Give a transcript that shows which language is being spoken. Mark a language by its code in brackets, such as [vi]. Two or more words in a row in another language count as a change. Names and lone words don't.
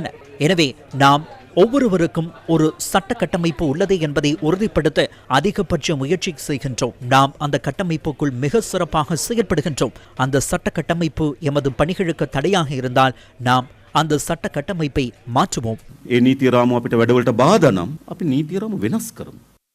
[ta] எனவே நாம் ஒவ்வொருவருக்கும் ஒரு சட்ட கட்டமைப்பு உள்ளது என்பதை உறுதிப்படுத்த அதிகபட்ச முயற்சி செய்கின்றோம். நாம் அந்த கட்டமைப்புக்குள் மிக சிறப்பாக செயல்படுகின்றோம். அந்த சட்ட கட்டமைப்பு எமது பணிகளுக்கு தடையாக இருந்தால் நாம் அந்த சட்ட கட்டமைப்பை மாற்றுவோம். [si] ඒ නීති රාමුව අපිට වැඩවලට බාධා නම් අපි නීති රාමුව වෙනස් කරමු.